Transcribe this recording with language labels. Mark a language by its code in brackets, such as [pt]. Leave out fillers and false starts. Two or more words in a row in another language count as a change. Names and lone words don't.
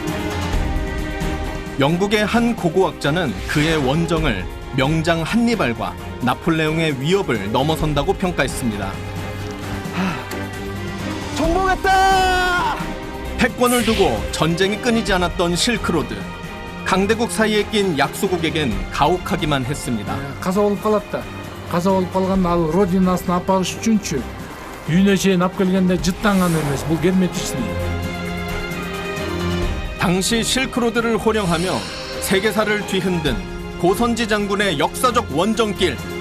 [ko] 영국의 한 고고학자는 그의 원정을 명장 한니발과 나폴레옹의 위협을 넘어선다고 평가했습니다. 정복했다! 패권을 두고 전쟁이 끊이지 않았던 실크로드. 강대국 사이에 낀 약소국에겐 가혹하기만 했습니다. [kk] қаза болып қалады. қаза болып қалған ал родинасын апарыш үшінші үйіне шейін алып келгенде жыттанған емес. бұл герметичный. [ko] 당시 실크로드를 호령하며 세계사를 뒤흔든 고선지 장군의 역사적 원정길.